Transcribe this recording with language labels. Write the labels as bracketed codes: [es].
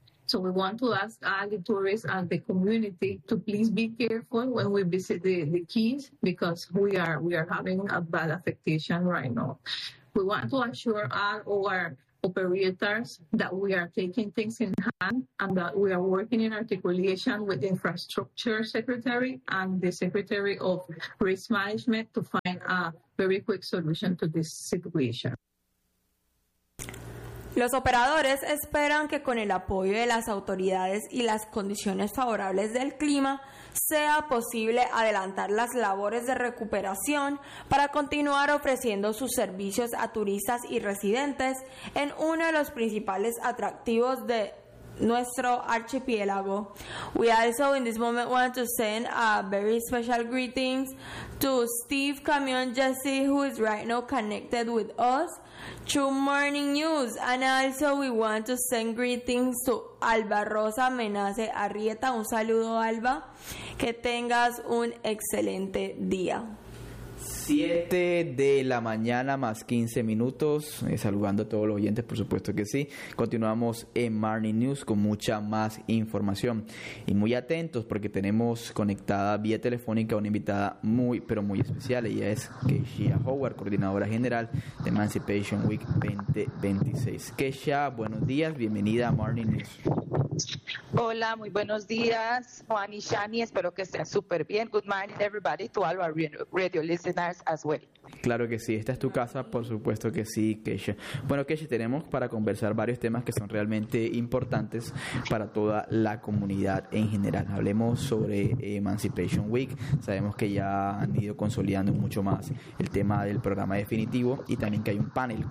[en] So we want to ask all the tourists and the community to please be careful when we visit the Keys because we are having a bad affectation right now. We want to assure all our operators that we are taking things in hand and that we are working in articulation with the infrastructure secretary and the secretary of risk management to find a very quick solution to this situation. [es] Los operadores esperan que con el apoyo de las autoridades y las condiciones favorables del clima sea posible adelantar las labores de recuperación para continuar ofreciendo sus servicios a turistas y residentes en uno de los principales atractivos de nuestro archipiélago. [en] We also in this moment want to send a very special greetings to Steve Camion Jesse, who is right now connected with us to Morning News. And also we want to send greetings to Alba Rosa Menace Arrieta. [es] Un saludo, Alba. Que tengas un excelente día. 7 de la mañana más 15 minutos, saludando a todos los oyentes, por supuesto que sí. Continuamos en Morning News con mucha más información. Y muy atentos porque tenemos conectada vía telefónica una invitada muy, pero muy especial. Ella es Keshia Howard, coordinadora general de Emancipation Week 2026. Keshia, buenos días, bienvenida a Morning News. Hola, muy buenos días, Juan y Shani, espero que estén súper bien. [en] Good morning, everybody, to all our radio listeners as well. [es] Claro que sí, esta es tu casa, por supuesto que sí, Keshia. Bueno, Keshia, tenemos para conversar varios temas que son realmente importantes para toda la comunidad en general. Hablemos sobre Emancipation Week. Sabemos que ya han ido consolidando mucho más el tema del programa definitivo y también que hay un panel.